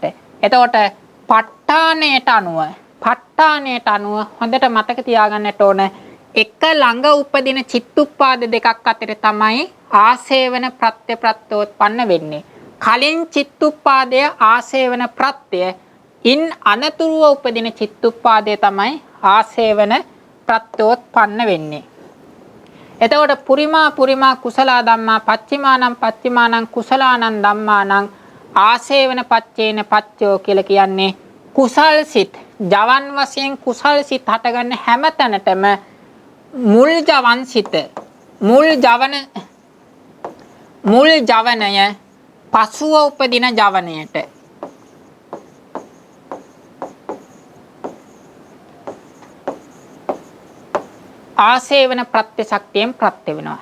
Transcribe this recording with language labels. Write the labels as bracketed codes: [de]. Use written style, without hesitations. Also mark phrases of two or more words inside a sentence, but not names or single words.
[si] එතකොට ප ဋ ාණයට අනුව හොඳට මතක තියාගන්නට ඕන එක ළඟ උපදින චිත්තුප්පාද දෙකක් අතර තමයි ආසේවන ප්‍රත්‍ය ප්‍රත්‍යෝත්පන්න වෙන්නේ. කලින් චිත්තුප්පාදය ආසේවන ප්‍රත්‍ය ඉන් අනතුරුව උපදින චිත්තුප්පාදය තමයි ආසේවන ප්‍රත්‍යෝත්පන්න වෙන්නේ. එතකොට [pi] පුරිමා කුසල ධම්මා පච්චිමානං කුසලානං ධම්මානං ආසේවන පච්චේන පච්චෝ [si] කියලා කියන්නේ කුසල් සිත් ජවන් වශයෙන් කුසල් සිත් හටගන්න හැම තැනටම මුල් ජවනය පසුව උපදින ජවනයට ආසේවන ප්‍රත්‍ය ශක්තියෙන් ප්‍රත්‍ය වෙනවා.